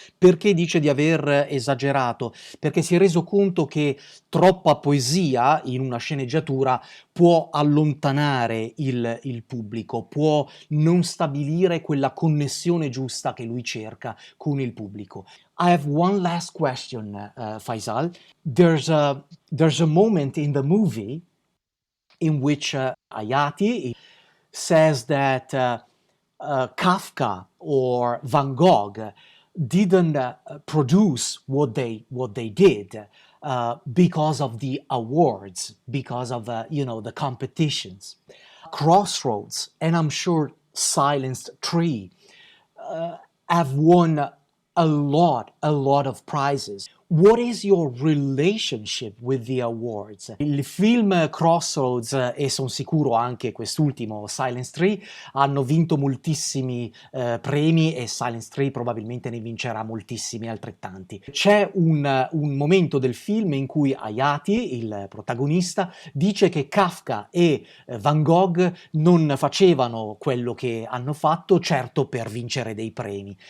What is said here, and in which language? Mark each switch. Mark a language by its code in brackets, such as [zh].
[it] Perché dice di aver esagerato? Perché si è reso conto che troppa poesia in una sceneggiatura può allontanare il pubblico, può non stabilire quella connessione giusta che lui cerca con il pubblico. [en] I have one last question, Feisal. There's a moment in the movie in which Hayati says that Kafka or Van Gogh didn't produce what they did because of the awards, because of the competitions. Crossroads, and I'm sure Silenced Tree have won a lot of prizes. What is your relationship with the awards? [it] Il film Crossroads e sono sicuro anche quest'ultimo, Silence 3, hanno vinto moltissimi premi e Silence 3 probabilmente ne vincerà moltissimi altrettanti. C'è un momento del film in cui Hayati, il protagonista, dice che Kafka e Van Gogh non facevano quello che hanno fatto certo per vincere dei premi.